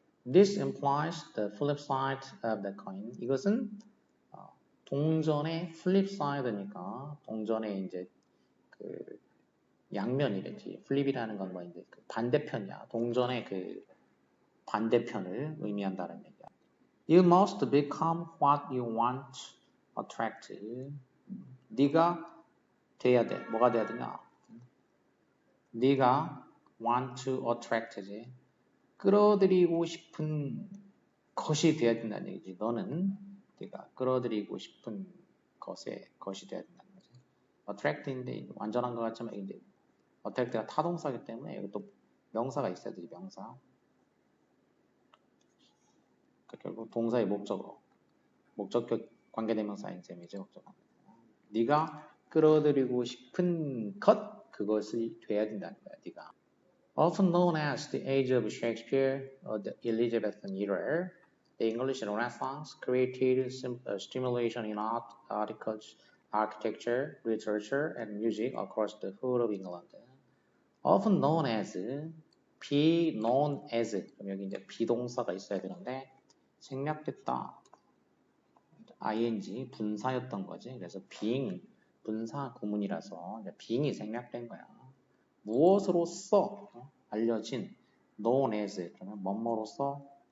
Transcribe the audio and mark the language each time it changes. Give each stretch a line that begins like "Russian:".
English: This implies the flip side of the coin.
Korean: 이것은 동전의
English: flip side
Korean: 니까 동전의 이제 그 양면이겠지. flip이라는 건 뭐 이제 그 반대편이야. 동전의 그 반대편을 의미한다는 얘기야.
English: You must become what you want attract.
Korean: 네가 돼야 돼. 뭐가 돼야 되냐? 네가
English: want to attract
Korean: 지. 끌어들이고 싶은 것이 돼야 된다는 얘기지. 너는 네가 끌어들이고 싶은 것이 돼야 된다는 거지. attract인데 완전한 것 같지만 이제 attract가 타동사이기 때문에 이것도 명사가 있어야 되지. 명사. 그러니까 결국 동사의 목적격 관계대명사인 셈이지. 네가 끌어들이고 싶은 것 그것이 돼야 된다는 거야. 네가.
English: Often known as the age of Shakespeare or the Elizabethan era, the English Renaissance created stimulation in art, architecture, literature, and music across the whole of England. Often known as, be known as,
Korean: 그럼 여기 이제 비동사가 있어야 되는데 생략됐다. ing 분사였던 거지. 그래서 being 분사 구문이라서 being이 생략된 거야. 무엇으로써 알려진
English: known as
Korean: 그러면 뭐뭐로써